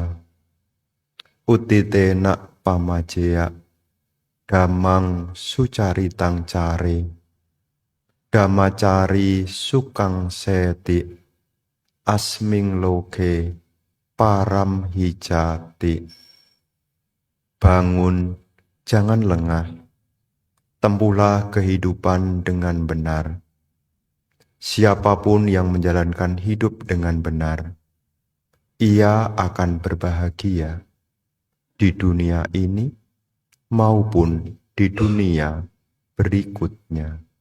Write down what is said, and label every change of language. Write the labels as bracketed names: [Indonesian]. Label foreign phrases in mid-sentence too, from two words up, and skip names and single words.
[Pali] Utitena pamajaya dhammang sucaritang care dhammacari sukang seti asming loke param hijati. [Indonesian] Bangun, jangan lengah, tempuhlah kehidupan dengan benar. Siapapun yang menjalankan hidup dengan benar, ia akan berbahagia di dunia ini maupun di dunia berikutnya.